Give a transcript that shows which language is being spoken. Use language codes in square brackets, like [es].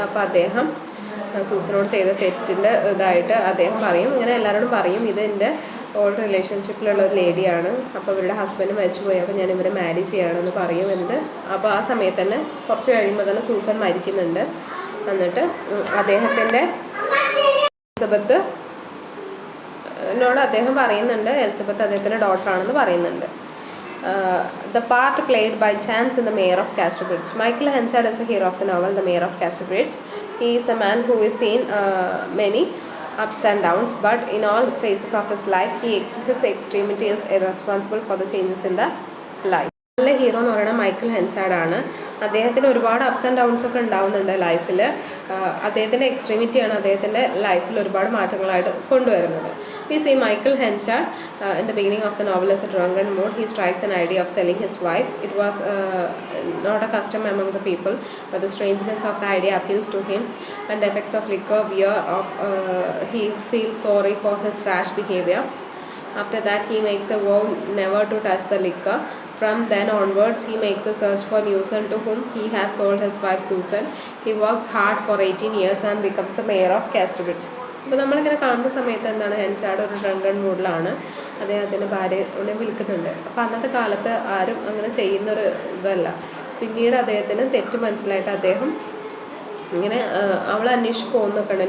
[ml] അപ്പോൾ അദ്ദേഹം സൂസനോട് ചെയ്ത തെറ്റിൻ്റെ ഇതായിട്ട് അദ്ദേഹം പറയും, ഇങ്ങനെ എല്ലാവരോടും പറയും, ഇത് എൻ്റെ ഓൾഡ് റിലേഷൻഷിപ്പിലുള്ള ഒരു ലേഡിയാണ്, അപ്പോൾ ഇവരുടെ ഹസ്ബൻഡ് മരിച്ചുപോയി, അപ്പോൾ ഞാൻ ഇവരെ മാരേജ് ചെയ്യുകയാണെന്ന് പറയും. അപ്പോൾ ആ സമയത്ത് തന്നെ കുറച്ച് കഴിയുമ്പോൾ തന്നെ സൂസൻ മരിക്കുന്നുണ്ട്. എന്നിട്ട് അദ്ദേഹത്തിൻ്റെ എലിസബത്തിനോട് അദ്ദേഹം പറയുന്നുണ്ട്, എലിസബത്ത് അദ്ദേഹത്തിൻ്റെ ഡോട്ടറാണെന്ന് പറയുന്നുണ്ട്. [en] The part played by chance in The Mayor of Casterbridge. Michael Henchard is a hero of the novel The Mayor of Casterbridge. He is a man who has seen many ups and downs, but in all phases of his life, his extremity is irresponsible for the changes in the life. [ml] നല്ല hero എന്ന് പറയുന്നത് Michael ഹെൻചാർഡാണ്. അദ്ദേഹത്തിന് ഒരുപാട് ups and downs ഒക്കെ ഉണ്ടാവുന്നുണ്ട് ലൈഫിൽ. അദ്ദേഹത്തിൻ്റെ എക്സ്ട്രീമിറ്റിയാണ് അദ്ദേഹത്തിൻ്റെ ലൈഫിൽ ഒരുപാട് മാറ്റങ്ങളായിട്ട് കൊണ്ടുവരുന്നത്. [en] We see Michael Henchard in the beginning of the novel as a drunken mood. He strikes an idea of selling his wife. It was not a custom among the people, but the strangeness of the idea appeals to him. When the effects of liquor wear off, he feels sorry for his rash behavior. After that, he makes a vow never to touch the liquor. From then onwards, he makes a search for Newson, to whom he has sold his wife Susan. He works hard for 18 years and becomes the mayor of Casterbridge. [ml] അപ്പോൾ നമ്മളിങ്ങനെ കാണുന്ന സമയത്ത് ഹെൻചാർഡ് ഒരു drunken മൂഡിലാണ്, അദ്ദേഹത്തിൻ്റെ ഭാര്യനെ വിൽക്കുന്നുണ്ട്. അപ്പോൾ അന്നത്തെ കാലത്ത് ആരും അങ്ങനെ ചെയ്യുന്നൊരു ഇതല്ല. പിന്നീട് അദ്ദേഹത്തിന് തെറ്റ് മനസ്സിലായിട്ട് അദ്ദേഹം ഇങ്ങനെ അവളെ അന്വേഷിച്ച് പോകുന്നൊക്കെ ഉണ്ട്.